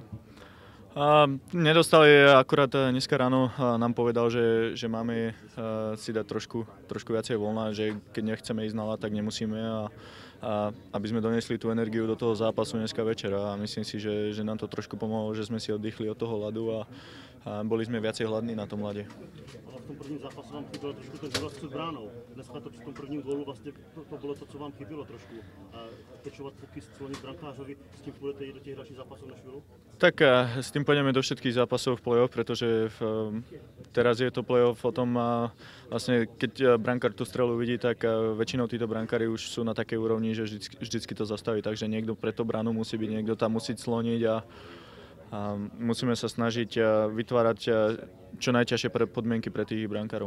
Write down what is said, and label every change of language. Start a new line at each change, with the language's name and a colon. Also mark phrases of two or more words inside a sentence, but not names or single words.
Slovak: Nedostali, akurát dneska ráno nám povedal, že máme si dať trošku viacej voľna, že keď nechceme ísť na ľad, tak nemusíme a aby sme donesli tú energiu do toho zápasu dneska večer a myslím si, že nám to trošku pomohlo, že sme si oddychli od toho ľadu a boli sme viacej hladní na tom ľade.
Czech: Ale v tom prvním zápase vám chyběl trošku ten důraz před bránou. Dneska to při tom prvním gólu vlastně to bylo to, co vám chybělo trošku. Pečovat puky, sklonit brankářovi, s tím půjdete i do těch dalších zápasů na chvíľu?
Slovak: Tak s tým pôjdeme do všetkých zápasov v play-off, pretože teraz je to play-off o tom, vlastne keď brankár tú strelu vidí, tak väčšinou títo brankári už sú na takej úrovni, že vždycky to zastaví, takže niekto pre tú bránu musí byť, niekto tam musí cloniť a musíme sa snažiť vytvárať čo najťažšie podmienky pre tých brankárov.